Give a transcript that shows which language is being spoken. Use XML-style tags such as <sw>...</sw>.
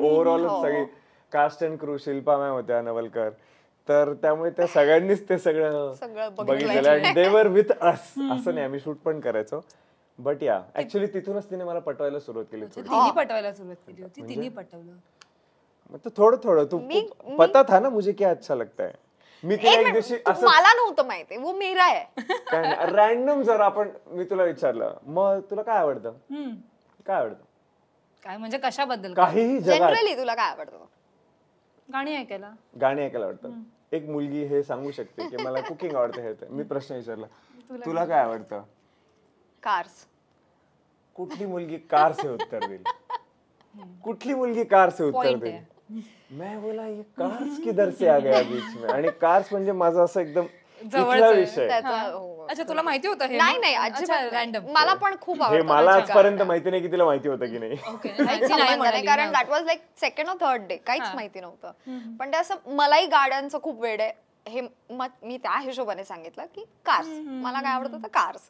<mr>Overall सगळी caste and crew, Shilpa ma'am होत्या, नवलकर. तर त्यामुळे त्या सगळ्यांनीच ते सगळं बघितलेलं आणि</mr> <en>They were with us.</en> <mr>असं नाही, आम्ही शूट पण करायचो. बट या ऍक्च्युली तिथूनच तिने मला पटवायला सुरुवात केली. तिने पटवायला सुरुवात केली होती, तिने पटवलं.</mr> <hi>मतलब</hi> <mr>थोडं थोडं</mr> <hi>तू पता था ना मुझे क्या अच्छा लगता है.</hi> <mr>मी तिला एक दिवशी असं मला नव्हतं माहिती,</mr> <hi>वो मेरा</hi> <mr>आहे. काय रॅन्डम जर आपण मी तुला विचारलं मग तुला काय आवडतं, काय आवडतं, काय म्हणजे कशाबद्दल? काहीही जगात जनरली तुला काय आवडतं? गाणी ऐकायला. गाणी ऐकायला आवडतं. एक मुलगी हे सांगू शकते की मला कुकिंग आवडतं. हे मी प्रश्न विचारला तुला काय आवडतं? कार्स. कुठली मुलगी</mr> <hi>कार से</hi> <mr>उत्तर देईल? कुठली मुलगी</mr> <hi>कार से</hi> <mr>उत्तर देईल?</mr> <hi>मैं बोला ये कार्स किधर से आ गया बीच में.</hi> <mr>आणि कार्स म्हणजे माझा असं एकदम इथला विषय. अच्छा, तुला माहिती होतं हे? नाही अजिबात रॅन्डम. मला पण खूप हे आवडतं. मला आजपर्यंत माहिती नाही की तिला माहिती होतं की नाही. कारण</mr> <en>that was like second or third day,</en> <mr>काहीच माहिती नव्हतं. पण ते असं मलाही गाड्यांचं खूप वेड आहे हे मी त्या हिशोबाने सांगितलं की कार्स मला काय आवडतं तर कार्स.</mr>